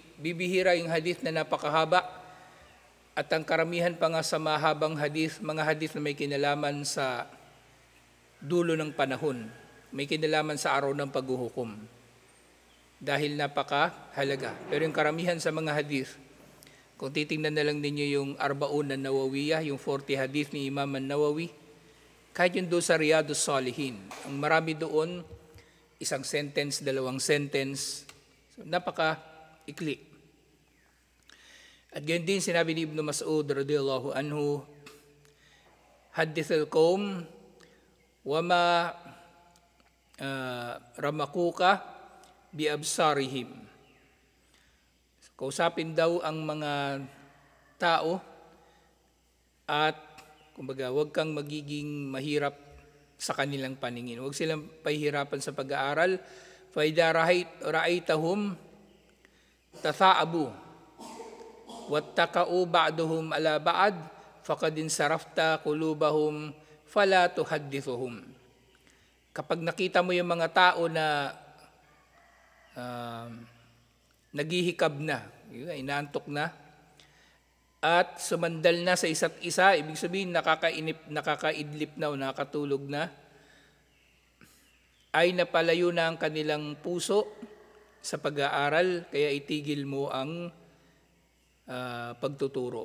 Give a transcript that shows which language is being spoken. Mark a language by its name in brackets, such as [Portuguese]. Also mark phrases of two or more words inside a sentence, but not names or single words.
[Filipino] Bibihira yung hadith na napakahaba. At ang karamihan pa nga sa mahabang hadith, mga hadith na may kinalaman sa dulo ng panahon, may kinalaman sa araw ng paghuhukom. Dahil napakahalaga. Pero yung karamihan sa mga hadith, kung titingnan na lang ninyo yung Arbaun an-Nawawiyah, yung 40 hadith ni Imam an-Nawawi, kahit yung doon sa Riyadus Salihin, ang marami doon, isang sentence, dalawang sentence, so, napaka-ikli. At ganyan din sinabi ni Ibn Mas'ud [Arabic] رضي الله عنه, "حدث القوم ما رمقوك بأبصارهم." [Filipino] Kausapin daw ang mga tao at kumbaga wag kang magiging mahirap sa kanilang paningin. Wag silang pahihirapan sa pag-aaral. [Arabic] فإذا رأيتهم تثاءبوا واتكأ بعضهم على بعض فقد انصرفت قلوبهم فلا تحدثهم. [Filipino] Kapag nakita mo yung mga tao na naghihikab na, inaantok na, at sumandal na sa isa't isa, ibig sabihin nakakaidlip na o nakatulog na, ay napalayo na ang kanilang puso sa pag-aaral, kaya itigil mo ang pagtuturo.